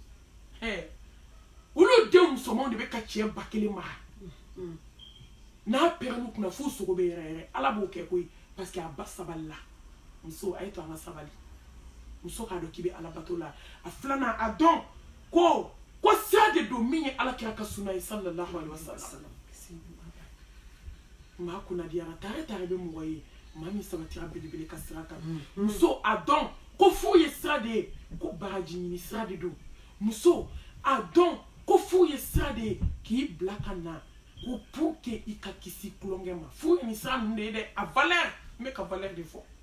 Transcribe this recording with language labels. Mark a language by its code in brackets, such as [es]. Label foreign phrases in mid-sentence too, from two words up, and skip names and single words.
[bm] olu denw musomanw de bɛ ka cɛ ba kelen mara n'a pɛrɛn'u kunna f'u sogo bɛ yɛrɛ yɛrɛ ala b'o kɛ koyi [fr] parce que [bm] a ba sabali la muso a ye to an ka sabali muso k'a dɔn k'i bɛ ala bato la a filanan a dɔn ko sira de don min ye ala kira ka sunna ye [ar] صلى الله عليه وسلم [bm] maa kunnadiyara tare tare bɛ mɔgɔ ye maa min sabatira belebele ka sira kan muso a dɔn ko f'u ye sira de ye ko baraji ɲini sira de don muso a dɔn ko f'u ye sira de ye k'i bila ka na ko [fr] pour que [bm] i ka kisi kulonkɛ ma f'u ye nin sira ninnu de ye dɛ a valeur n bɛ ka valeur de fɔ